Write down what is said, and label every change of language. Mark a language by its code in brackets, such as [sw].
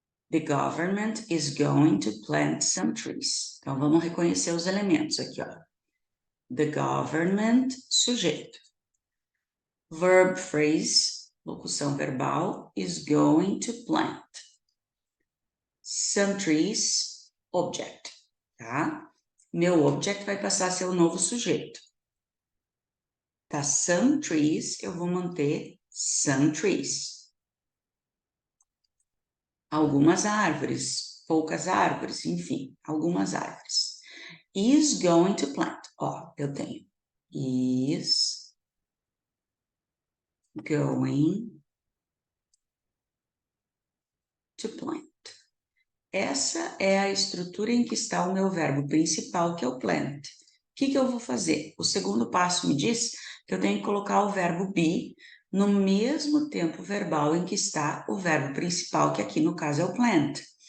[en] The government is going to plant some trees. [pt] Então, vamos reconhecer os elementos aqui, ó. [en] The government, sujeito. Verb phrase, [pt] locução verbal, [en] is going to plant. Some trees, object, tá? [pt] Meu object vai passar a ser o novo sujeito. Tá, some trees, eu vou manter some trees. Algumas árvores, poucas árvores, enfim, algumas árvores. [en] Is going to plant. [pt] Ó, eu tenho [en] is going to plant. [pt] Essa é a estrutura em que está o meu verbo principal, que é o plant. O que eu vou fazer? O segundo passo me diz que eu tenho que colocar o verbo be no mesmo tempo verbal em que está o verbo principal, que aqui no caso é o plant.